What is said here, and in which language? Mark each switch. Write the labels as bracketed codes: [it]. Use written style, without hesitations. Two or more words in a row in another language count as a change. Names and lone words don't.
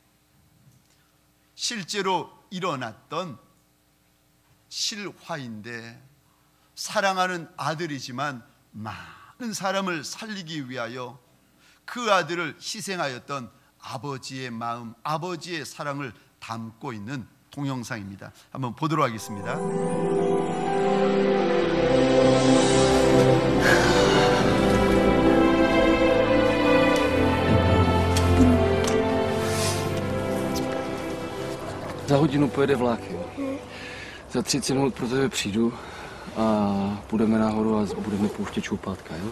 [ko] 실제로 일어났던 실화인데, 사랑하는 아들이지만 많은 사람을 살리기 위하여 그 아들을 희생하였던 아버지의 마음, 아버지의 사랑을 담고 있는 동영상입니다. 한번 보도록 하겠습니다. [cs] Za hodinu pojede vlak, jo. Za 30 minut pro tebe přijdu a půjdeme nahoru a budeme pouštět šoupátka, jo.